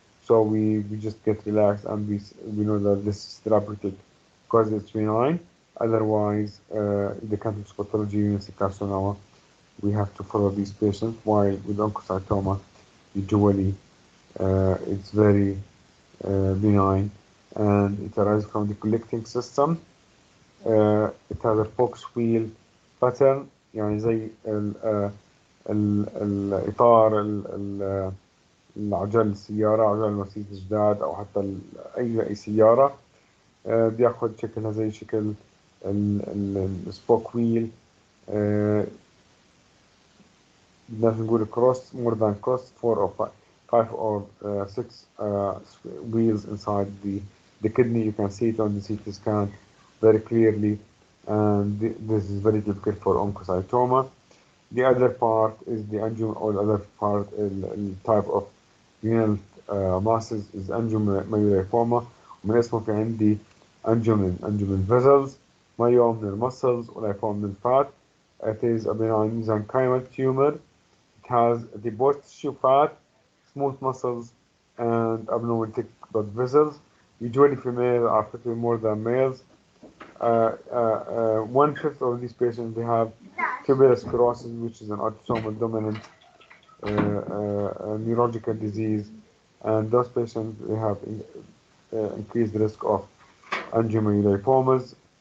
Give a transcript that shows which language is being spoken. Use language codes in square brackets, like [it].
[en] So we just get relaxed, and we know that this is therapeutic because it's benign. Otherwise, the cancer pathology units carcinoma, we have to follow these patients. While with oncocytoma, usually it's very benign, and it arises from the collecting system. It has a box wheel pattern، [ar] يعني زي الإطار العجل السيارة، عجل مرسيدس جداد أو حتى أي سيارة، بياخد شكلها زي شكل السبوك ويل. بدناش نقول [en] cross, more than cross, 4 or 5 or 6 wheels inside the kidney. You can see it on the CT scan very clearly, and this is very difficult for oncocytoma. The other part is the angiom, or the other part, type of renal masses is angiomyolipoma. [ar] ومن اسمه في عندي angiom vessels, myome من muscles, ولipoma من fat. [en] It is a benign mesenchymal tumor. It has the both tissue fat, smooth muscles, and abnormal thick blood vessels. Usually females are affected more than males. 1/5 of these patients, they have tuberous sclerosis, which is an autosomal dominant neurological disease, and those patients, they have increased risk of angiomyolipomas.